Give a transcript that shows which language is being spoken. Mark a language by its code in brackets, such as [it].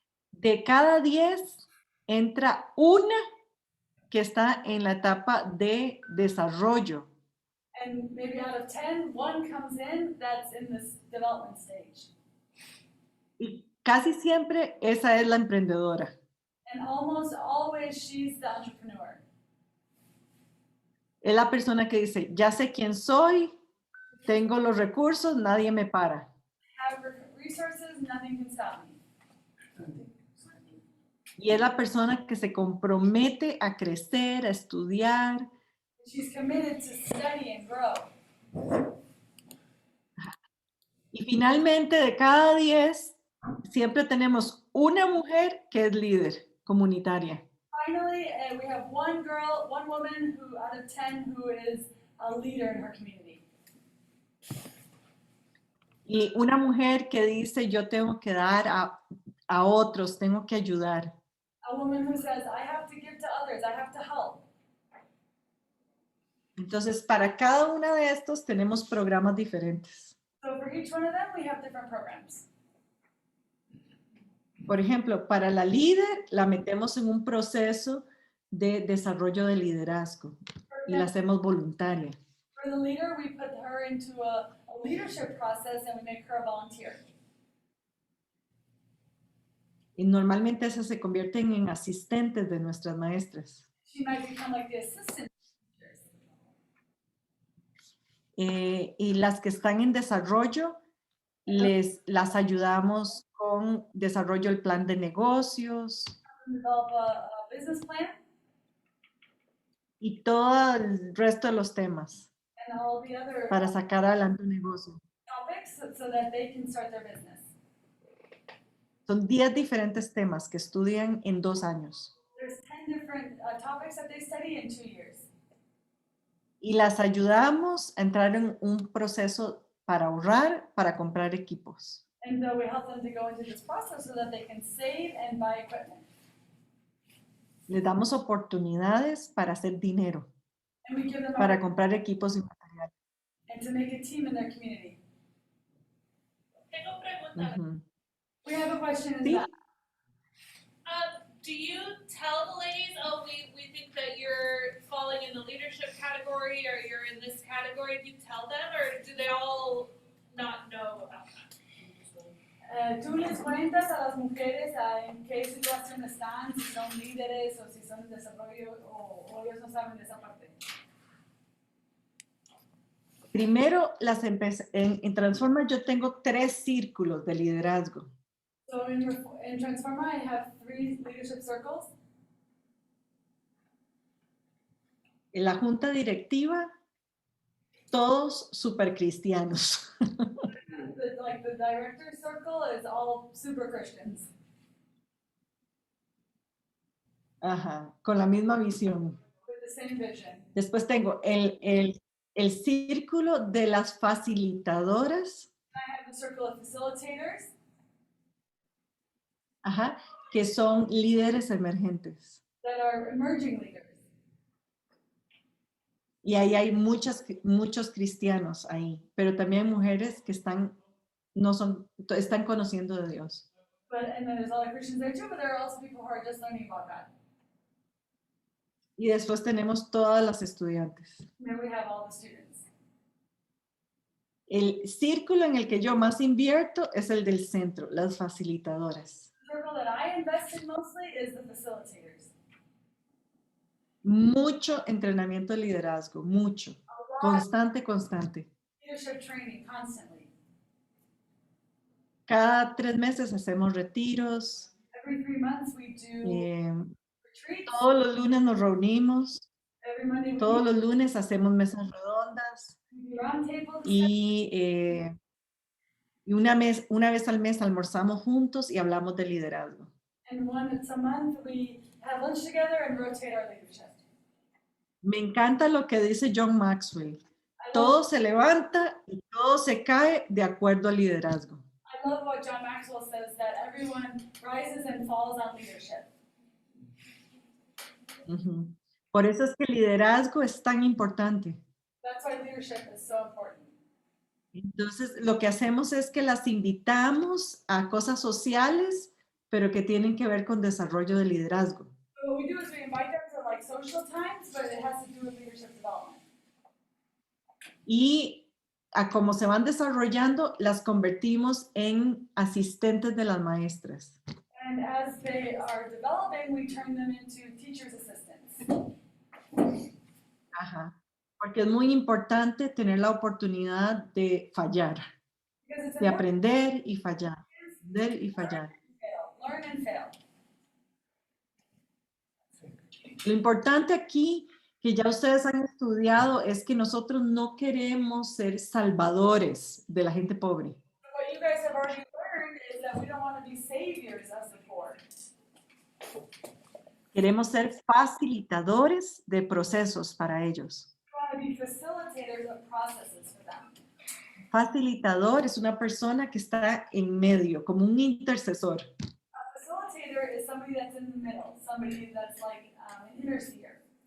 [es] De cada 10 entra una que está en la etapa de desarrollo. [en] And maybe out of 10, one comes in that's in this development stage. [es] Y casi siempre esa es la emprendedora. [en] And almost always she's the entrepreneur. [es] Es la persona que dice, ya sé quién soy, tengo los recursos, nadie me para. [en] Have resources, nothing can stop me. [es] Y es la persona que se compromete a crecer, a estudiar. [en] She's committed to study and grow. [es] Y finalmente, de cada 10, siempre tenemos una mujer que es líder comunitaria. [en] Finally, we have one woman who out of 10 who is a leader in her community. [es] Y una mujer que dice, yo tengo que dar a otros, tengo que ayudar. [en] A woman who says, I have to give to others, I have to help. [es] Entonces, para cada una de estos tenemos programas diferentes. [en] So for each one of them, we have different programs. [es] Por ejemplo, para la líder, la metemos en un proceso de desarrollo de liderazgo y la hacemos voluntaria. [en] For the leader, we put her into a leadership process and we make her a volunteer. [es] Y normalmente esas se convierten en asistentes de nuestras maestras. [en] She might become like the assistant teachers. [es] Y las que están en desarrollo, las ayudamos con desarrollo del plan de negocios [en] Develop a business plan [es] y todo el resto de los temas [en] and all the other [es] para sacar adelante un negocio. [en] topics so that they can start their business. [es] Son 10 diferentes temas que estudian en 2 años. [en] There's 10 different topics that they study in 2 years. [es] Y las ayudamos a entrar en un proceso para ahorrar, para comprar equipos. [en] And we help them to go into this process so that they can save and buy equipment. [es] Les damos oportunidades para hacer dinero, [en] And we give them [es] para comprar equipos y materiales. [en] and to make a team in their community. [es] Tengo pregunta. Ujú. [en] We have a question in [es] Sí. [en] that. Do you tell the ladies, oh, we think that you're falling in the leadership category or you're in this category? Do you tell them or do they all not know about that? [es] ¿Tú les cuentas a las mujeres en qué situación están, si son líderes o si son en desarrollo o ellos no saben de esa parte? Primero, en Transforma yo tengo 3 círculos de liderazgo. [en] So in Transforma, I have 3 leadership circles. [es] En la junta directiva, todos super cristianos. [en] The director circle is all super Christians. [es] Ajá, con la misma visión. [en] With the same vision. [es] Después tengo el círculo de las facilitadoras, [en] I have the circle of facilitators, [es] ajá, que son líderes emergentes. [en] that are emerging leaders. [es] Y ahí hay muchos cristianos ahí, pero también mujeres que están conociendo de Dios. [en] And then there's a lot of Christians there too, but there are also people who are just learning about God. [es] Y después tenemos todas las estudiantes. [en] And then we have all the students. [es] El círculo en el que yo más invierto es el del centro, las facilitadoras. [en] The circle that I invest in mostly is the facilitators. [es] Mucho entrenamiento de liderazgo, mucho, [en] A lot [es] constante. [en] leadership training constantly. [es] Cada 3 meses hacemos retiros, [en] Every 3 months we do retreats. [es] todos los lunes nos reunimos, [en] Every Monday we [es] todos [en] do [es] los lunes hacemos mesas redondas [en] roundtable [es] y una vez al mes almorzamos juntos y hablamos de liderazgo. [en] and once a month we have lunch together and rotate our leadership. [es] Me encanta lo que dice John Maxwell. [en] I love, [es] Todo se levanta y todo se cae de acuerdo al liderazgo. [en] I love what John Maxwell says, that everyone rises and falls on leadership. Ujú. [es] Por eso es que el liderazgo es tan importante. [en] That's why leadership is so important. [es] Entonces, lo que hacemos es que las invitamos a cosas sociales, pero que tienen que ver con desarrollo de liderazgo. [en] So what we do is we invite them to like social times, but it has to do with leadership development. [es] Y a cómo se van desarrollando, las convertimos en asistentes de las maestras. [en] And as they are developing, we turn them into teacher's assistants. Ajá. [es] Porque es muy importante tener la oportunidad de fallar, [en] Because it's [es] de [en] important [es] aprender y fallar, aprender y fallar. [en] to fail, learn and fail. [es] Lo importante aquí, que ya ustedes han estudiado, es que nosotros no queremos ser salvadores de la gente pobre. [en] So what you guys have already learned is that we don't want to be saviors of the poor. [es] Queremos ser facilitadores de procesos para ellos. [en] We want to be facilitators of processes for them. [es] Facilitador es una persona que está en medio, como un intercesor. [en] A facilitator is somebody that's in the middle, somebody that's like an interceder.